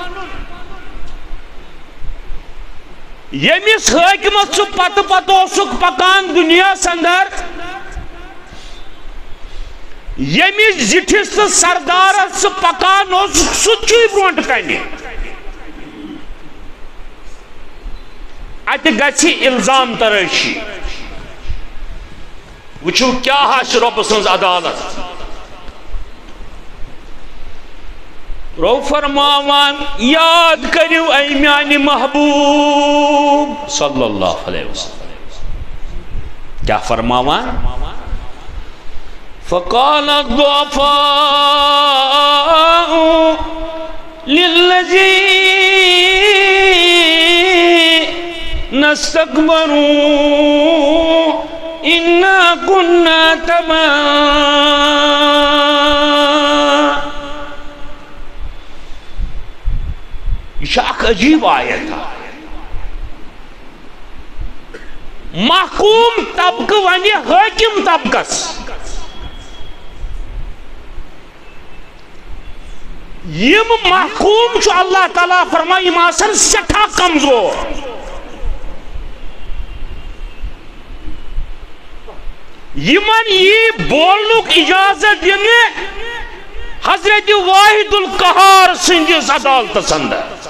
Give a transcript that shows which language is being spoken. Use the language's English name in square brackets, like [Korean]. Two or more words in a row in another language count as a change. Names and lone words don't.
[Kashmiri] ییٚمِس حٲکمس ژٕ پتہٕ پتہٕ اوسُکھ پکان دُنیاہس اندر ییٚمِس زِٹھِس تہٕ سردارس ژٕ پکان اوسُکھ سُہ تہِ چھُے برونٛٹھ کنہِ اتہِ گژھِ الزام ترٲشی وٕچھِو کیٛاہ آسہِ رۄبہٕ سٕنٛز عدالت رو فرماوان یاد کریو اے میانہِ محبوب [Arabic] صلی اللہ علیہ وسلم [Kashmiri] کیا فرماوان [Arabic] فقال الضعفاء للذين استكبروا إنا كنا تبعا [Kashmiri] یہ اخ عجیب آیت محکوم طبقہ ونہِ حاکم طبقس یم محکوم چھُ اللہ تعالیٰ فرماے یم آسن سٮ۪ٹھاہ کمزور یمن یہ بولنک اجازت دینی حضرت واحد القہار سندس عدالتس اندر